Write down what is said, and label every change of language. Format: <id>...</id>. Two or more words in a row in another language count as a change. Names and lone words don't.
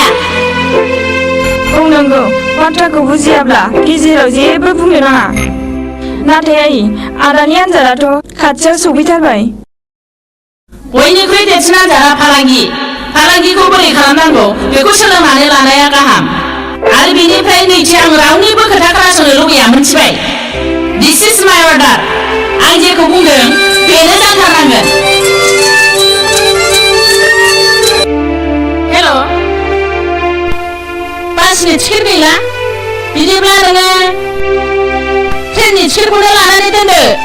<brx>बुंनांगौ बाथ्राखौ बुजियाब्ला गेजेराव जेबो बुंनो नाङा. नाथाय आइ आदानि आन्जादाथ' खाथियाव सफैथारबाय. बयनिख्रुइ देरसिन आन्जादा फालांगि. फालांगिखौ बोरै खालामनांगौ बेखौ सोलोंनानै लानाया गाहाम. आरो बेनिफ्राय नैथि आं रावनिबो खोथा खोनासंनो लुबैया मिथिबाय?</brx> <en>this is my order.</en> <brx>आं जेखौ बुंदों बेनो जाथारनांगोन. हेल' बासनि टिकेट गैला? बिदिब्ला नोङो ट्रेननि टिकेटखौनो लानानै दोनदो.</brx>